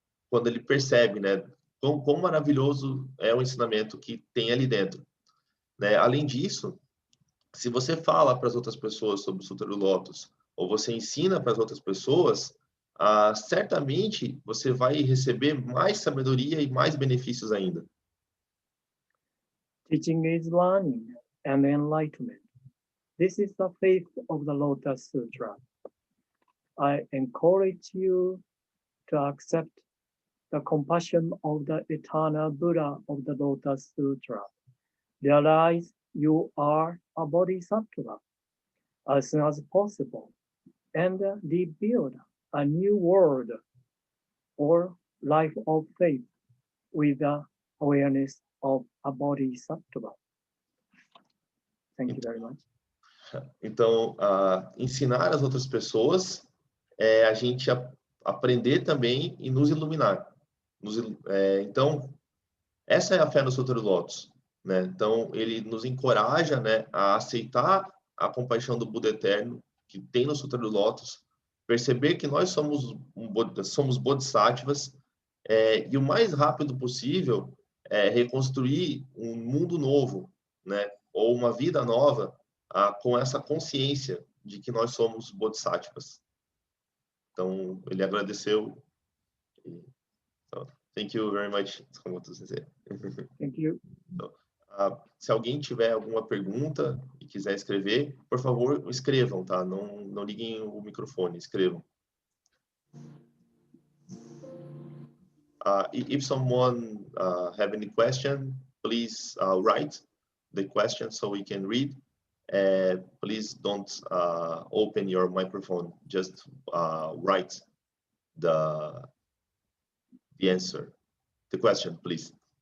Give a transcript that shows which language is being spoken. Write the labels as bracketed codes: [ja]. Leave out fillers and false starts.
[pt] Quando ele percebe, né, quão maravilhoso é o ensinamento que tem ali dentro, né? Além disso, se você fala para as outras pessoas sobre o Sutra do Lótus, ou você ensina para as outras pessoas, certamente você vai receber mais sabedoria e mais benefícios ainda. [en] Teaching is learning and enlightenment. This is the faith of the Lotus Sutra. I encourage you to accept the compassion of the eternal Buddha of the Lotus Sutra. Realize you are a bodhisattva as soon as possible and rebuild a new world or life of faith with the awareness of a bodhisattva. Thank you very much. [pt] Então, ensinar as outras pessoas é a gente aprender também e nos iluminar. Então, essa é a fé no Sutra do Lótus, né? Então, ele nos encoraja, né, a aceitar a compaixão do Buda Eterno que tem no Sutra do Lótus, perceber que nós somos bodhisattvas, e o mais rápido possível reconstruir um mundo novo, né? Ou uma vida nova com essa consciência de que nós somos bodhisattvas. Então, ele agradeceu. [en] Thank you very much, Tsukamoto-sensei. Thank you. [pt] Então, se alguém tiver alguma pergunta e quiser escrever, por favor, escrevam, tá? Não liguem o microfone, escrevam. [en] If someone have any question, please write the question so we can read. Please don't open your microphone, just write the answer, the question, please.